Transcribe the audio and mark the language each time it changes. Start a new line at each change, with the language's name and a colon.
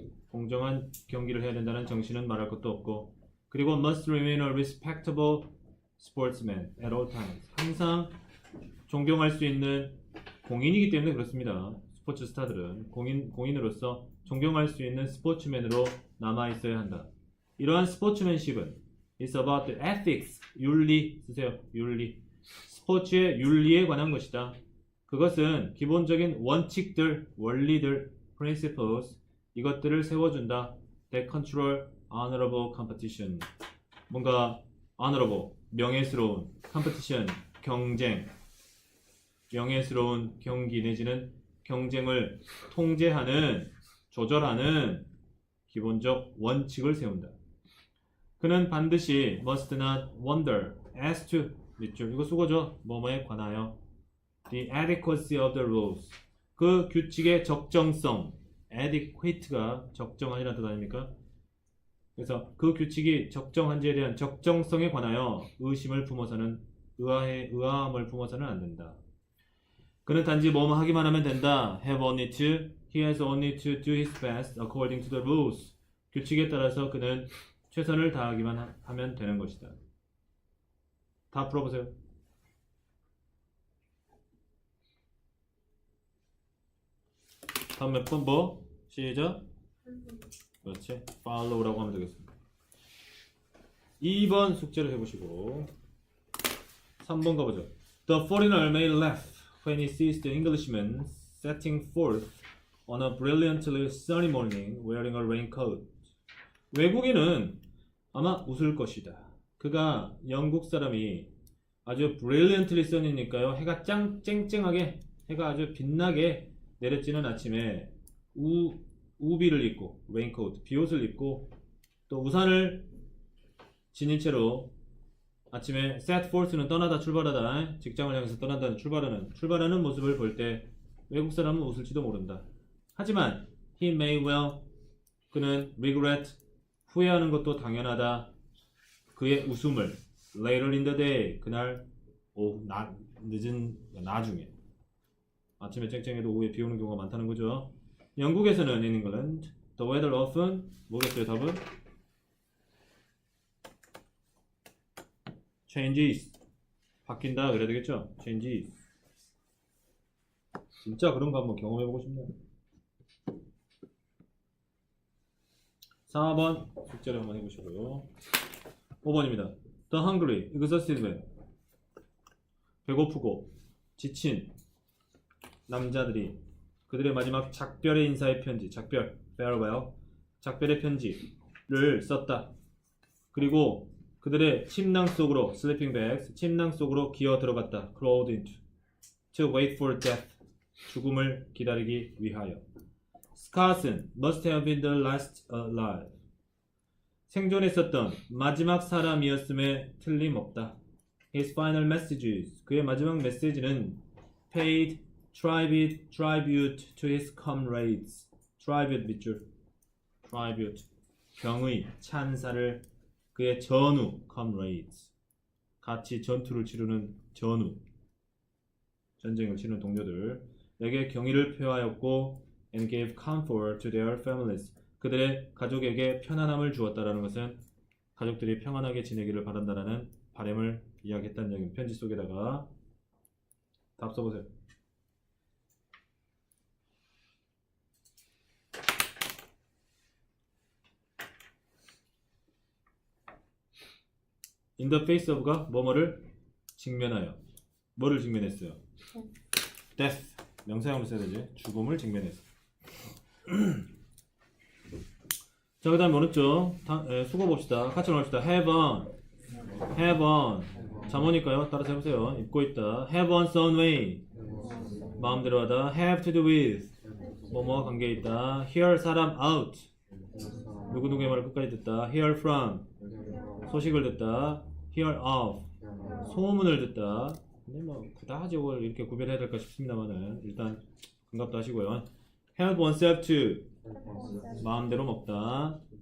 Korean: 공정한 경기를 해야 된다는 정신은 말할 것도 없고, 그리고
English: must remain a respectable sportsman at all times.
Korean: 항상 존경할 수 있는 공인이기 때문에 그렇습니다. 스포츠 스타들은 공인으로서 존경할 수 있는 스포츠맨으로 남아 있어야 한다. 이러한 스포츠맨십은
English: It's about the ethics.
Korean: 윤리 쓰세요. 윤리. 스포츠의 윤리에 관한 것이다. 그것은 기본적인 원칙들, 원리들, principles 이것들을 세워준다.
English: That control honorable competition.
Korean: 뭔가 honorable, 명예스러운 competition, 경쟁, 명예스러운 경기 내지는 경쟁을 통제하는, 조절하는 기본적 원칙을 세운다. 그는 반드시
English: must not wonder as to
Korean: 밑줄 이거 수고죠. 뭐뭐에 관하여
English: the adequacy of the rules
Korean: 그 규칙의 적정성 adequate가 적정한이라는 뜻 아닙니까? 그래서 그 규칙이 적정한지에 대한 적정성에 관하여 의심을 품어서는 의아함을 품어서는 안 된다. 그는 단지 뭐뭐 하기만 하면 된다.
English: He has only to do his best according to the rules.
Korean: 규칙에 따라서 그는 최선을 다하기만 하면 되는 것이다. 다 풀어보세요. 다음 몇 번 뭐? 시작. 그렇지. follow라고 하면 되겠습니다. 2번 숙제를 해보시고 3번 가보죠.
English: The foreigner may laugh when he sees the Englishman setting forth on a brilliantly sunny morning wearing a raincoat.
Korean: 외국인은 아마 웃을 것이다. 그가 영국 사람이 아주 brilliantly sunny니까요. 해가 쨍쨍하게 해가 아주 빛나게 내려지는 아침에 우비를 입고 레인코트, 비옷을 입고 또 우산을 지닌 채로 아침에 set forth는 떠나다 출발하다 직장을 향해서 떠난다는 출발하는 모습을 볼 때 외국 사람은 웃을지도 모른다. 하지만
English: he may well
Korean: 그는 regret 후회하는 것도 당연하다. 그의 웃음을
English: later in the day
Korean: 그날 오후 늦은 나중에 아침에 쨍쨍해도 오후에 비 오는 경우가 많다는 거죠. 영국에서는
English: in England the weather often
Korean: 뭐겠어요 답은? changes 바뀐다 그래야 되겠죠? changes 진짜 그런 거 한번 경험해보고 싶네요. 4번 숙제를 한번 해보시고요. 5번입니다.
English: The hungry, exhausted man
Korean: 배고프고 지친 남자들이 그들의 마지막 작별의 인사의 편지, 작별, farewell, 작별의 편지를 썼다. 그리고 그들의 침낭 속으로, sleeping bags, 침낭 속으로 기어 들어갔다.
English: crawled into, to wait for death,
Korean: 죽음을 기다리기 위하여.
English: Scarson must have been the last alive.
Korean: 생존했었던 마지막 사람이었음에 틀림없다.
English: His final messages,
Korean: 그의 마지막 메시지는
English: paid tribute to his comrades.
Korean: tribute 밑줄. tribute. 경의, 찬사를 그의 전우, comrades. 같이 전투를 치르는 전우. 전쟁을 치르는 동료들에게 경의를 표하였고
English: and gave comfort to their families.
Korean: 그들의 가족에게 편안함을 주었다라는 것은 가족들이 평안하게 지내기를 바란다라는 바람을 이야기했다는 얘기입니다. 편지 속에다가 답 써보세요. In the face of가 뭐뭐를 직면하여 뭐를 직면했어요? death 명사형으로 써야 되지. 죽음을 직면했어. 자, 그 다음에 어느 쪽 수고 봅시다. 같이 나갑시다. have on have on 잠오니까요. 따라서 해보세요. 입고 있다. have on some way 마음대로 하다. have to do with 뭐뭐 관계 있다. hear 사람 out 누구누구의 말을 끝까지 듣다. hear from 소식을 듣다. hear of 소문을 듣다. 근데 뭐 그다지 이걸 이렇게 구별해야 될까 싶습니다만은 일단 반갑다 하시고요. help oneself to 마음대로 먹다.